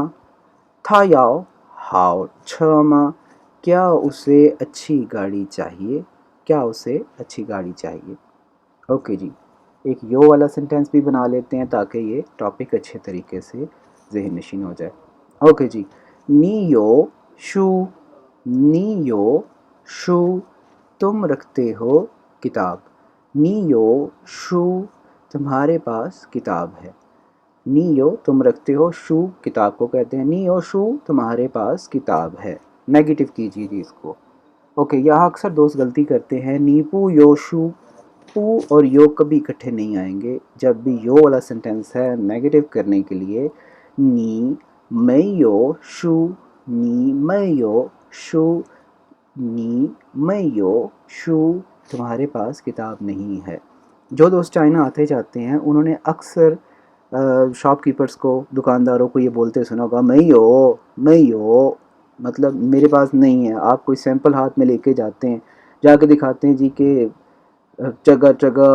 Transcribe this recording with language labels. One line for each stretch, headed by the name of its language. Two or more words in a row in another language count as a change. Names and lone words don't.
Chinese: 他要好车吗.
Urdu: کیا اسے اچھی گاڑی چاہیے؟ کیا اسے اچھی گاڑی چاہیے. اوکے جی, ایک یو والا سینٹینس بھی بنا لیتے ہیں تاکہ یہ ٹاپک اچھے طریقے سے ذہن نشین ہو جائے. اوکے جی.
Chinese: 你有书。你有书,
Urdu: تم رکھتے ہو کتاب.
Chinese: 你有书,
Urdu: تمہارے پاس کتاب ہے.
Chinese: 你有
Urdu: تم رکھتے ہو, شو کتاب کو کہتے ہیں.
Chinese: 你有书,
Urdu: تمہارے پاس کتاب ہے. نیگیٹو کیجیے جی اس کو. اوکے, یہاں اکثر دوست غلطی کرتے ہیں.
Chinese: 你不有书.
Urdu: پو اور یو کبھی اکٹھے نہیں آئیں گے. جب بھی یو والا سینٹینس ہے نیگیٹو کرنے کے لیے
Chinese: 你没有书. 你没有书. 你没有书,
Urdu: تمہارے پاس کتاب نہیں ہے. جو دوست چائنا آتے جاتے ہیں انہوں نے اکثر
English: shop keepers
Urdu: کو, دکانداروں کو یہ بولتے سنا ہوگا
Chinese: 没有,
Urdu: مطلب میرے پاس نہیں ہے. آپ کوئی سیمپل ہاتھ میں لے کے جاتے ہیں, جا کے دکھاتے ہیں جی کہ جگہ جگہ.